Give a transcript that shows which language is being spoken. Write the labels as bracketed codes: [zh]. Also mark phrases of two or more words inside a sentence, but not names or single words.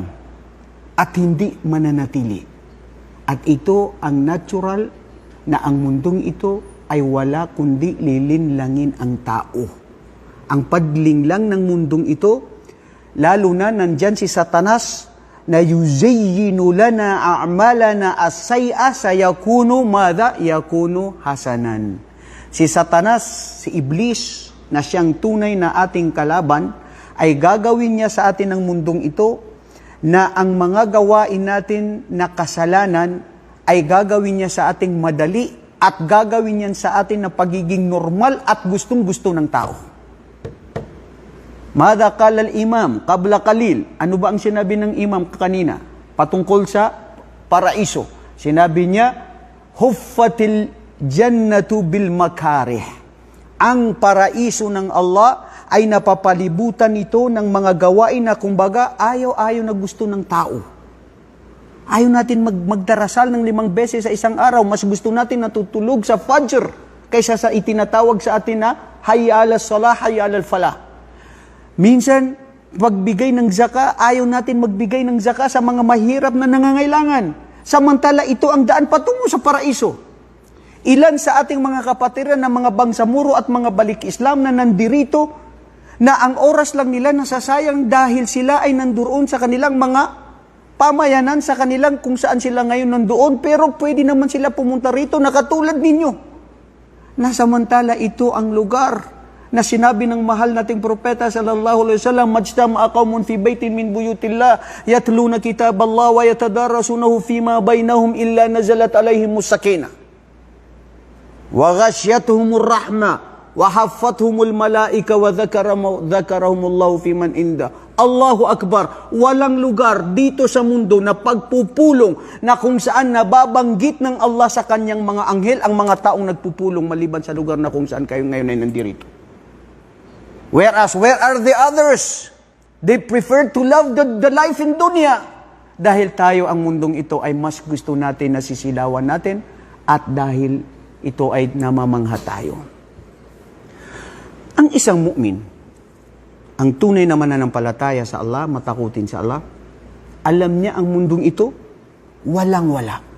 [tl] At hindi mananatili. At ito ang natural na ang mundong ito ay wala kundi lilinlangin ang tao. Ang padlinglang ng mundong ito, lalo na nandyan si Satanas, na [ar] يزين لنا أعمالنا السيئة سيكون ماذا يكون حسنا. [tl] Si Satanas, si Iblis, na siyang tunay na ating kalaban, ay gagawin niya sa atin ng mundong ito na ang mga gawain natin na kasalanan ay gagawin niya sa ating madali at gagawin niya sa atin na pagiging normal at gustong-gusto ng tao. [ar] ماذا قال الإمام قبل قليل. [tl] Ano ba ang sinabi ng imam kanina patungkol sa paraiso? Sinabi niya, [ar] حفت الجنة بالمكاره. [tl] Ang paraiso ng Allah ay napapalibutan nito ng mga gawain na kumbaga ayaw-ayaw na gusto ng tao. Ayaw natin magdarasal ng 5 beses sa isang araw. Mas gusto natin natutulog sa fajr kaysa sa itinatawag sa atin na [ar] حي على الصلاة حي على الفلاح. [tl] Minsan, pagbigay ng zaka, ayaw natin magbigay ng zaka sa mga mahirap na nangangailangan. Samantala, ito ang daan patungo sa paraiso. Ilan sa ating mga kapatiran na mga bangsamoro at mga balik Islam na nandirito, na ang oras lang nila nasasayang dahil sila ay nandoon sa kanilang mga pamayanan, sa kanilang kung saan sila ngayon nandoon, pero pwede naman sila pumunta rito na katulad ninyo. Nasamantala, ito ang lugar na sinabi ng mahal nating propeta [ar] صلى الله عليه وسلم, ما اجتمع قوم في بيت من بيوت الله يتلون كتاب الله ويتدارسونه فيما بينهم إلا نزلت عليهم السكينة وغشيتهم الرحمة وحفتهم الملائكة وذكرهم الله في من عند. الله أكبر. [tl] Walang lugar dito sa mundo na pagpupulong na kung saan nababanggit ng Allah sa kanyang mga anghel ang mga taong nagpupulong maliban sa lugar na kung saan kayo ngayon ay nandirito. [en] Whereas, where are the others? They prefer to love the life in dunya. [tl] Dahil tayo, ang mundong ito ay mas gusto natin na sisilawan natin at dahil ito ay namamangha tayo. Ang isang mu'min, ang tunay na mananampalataya sa Allah, matakutin sa Allah, alam niya ang mundong ito, walang-wala.